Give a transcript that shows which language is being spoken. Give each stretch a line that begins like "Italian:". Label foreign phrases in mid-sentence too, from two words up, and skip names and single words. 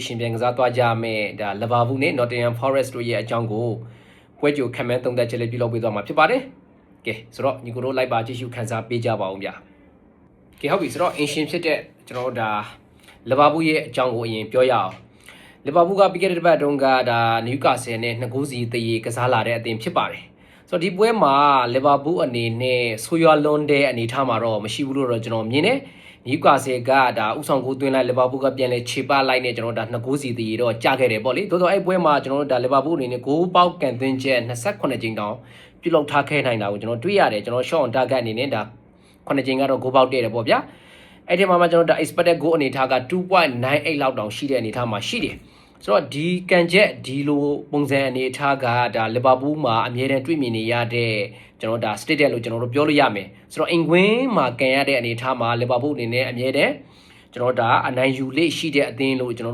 Burmese: ရှင်ပြန်ကစားသွားကြမယ်ဒါ Liverpool နဲ့ Nottingham Forest တို့ရဲ့အကြောင်းကိုပွဲကြိုခံမှန်းသုံးသပ်ချက်လေးပြုလုပ်ပေးသွားမှာဖြစ်ပါတယ်ကဲဆိုတော့ညီကိုတို့လိုက်ပါကြည့်ရှုခန်းစားပေးကြပါဦးဗျာကဲဟုတ်ပြီဆိုတော့အင်ရှင်ဖြစ်တဲ့ကျွန်တော်ဒါ Liverpool ရဲ့အကြောင်းကိုအရင်ပြောရအောင်Liverpool ကပြီးခဲ့တဲ့တစ်ပတ်တုန်းကဒါ Newcastle နဲ့2ဂိုးစီတရေကစားလာတဲ့အသင်းဖြစ်ပါတယ်ဆိုတော့ဒီပွဲမှာ Liverpool အနေနဲ့ဆိုးရွားလွန်းတဲ့အနေအထားမှာတော့မရှိဘူး လို့တော့ကျွန်တော်မြင်တယ်။ Newcastle ကဒါဥဆောင်ကိုသွင်းလိုက် Liverpool ကပြန်လဲခြေပလိုက်နဲ့ကျွန်တော်ဒါ2ဂိုးစီတည်တော့ကြာခဲ့တယ်ပေါ့လေ။သို့တော့အဲ့ပွဲမှာကျွန်တော်တို့ဒါ Liverpool အနေနဲ့ဂိုးပေါက်ကန်သွင်းချက်28ကြိမ်တောင်ပြုလုပ်ထားခဲ့နိုင်တာကိုကျွန်တော်တွေ့ရတယ်။ကျွန်တော်
English: shot on target
Burmese: အနေနဲ့ဒါ9ကြိမ်ကတော့ဂိုးပေါက်တဲ့တယ်ပေါ့ဗျာ။အဲ့ဒီမှာကျွန်တော်ဒါ
English: expected goal
Burmese: အနေထားက 2.98 လောက်တောင်ရှိတဲ့အနေထားမှာရှိတယ်။ဆိုတော့ဒီကန်ချက်ဒီလိုပုံစံအနေ အထားကဒါလီဗာပူးမှာအမြဲတမ်းတွေ့မြင်နေရတဲ့ကျွန်တော်ဒါ statement လို့ကျွန်တော်တို့ပြောလို့ရမယ်ဆိုတော့အင်ကွင်းမှာကန်ရတဲ့အနေအထားမှာလီဗာပူးအနေနဲ့အမြဲတမ်းကျွန်တော်ဒါအနိုင်ယူလေးရှိတဲ့အသင်းလို့ကျွန်တော်